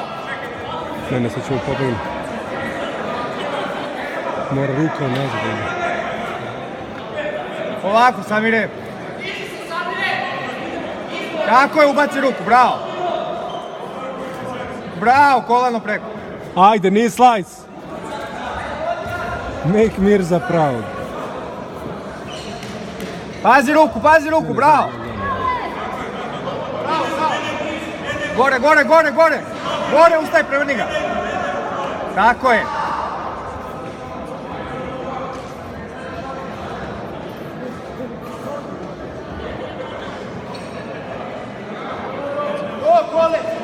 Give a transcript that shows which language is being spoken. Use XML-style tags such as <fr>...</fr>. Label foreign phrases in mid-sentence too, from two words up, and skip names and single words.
<bs>Ne, sad ćemo pobaviti. Mora ruka nazad. Ovako, Samire. Tako je, ubaci ruku, bravo. Bravo, kolano preko. Ajde,</bs> <en>knee slice. Make Mirza proud.</en> <bs>Pazi ruku, bravo. Gore. Gore, ustaj, prevrni ga. Tako je. Kole.</bs>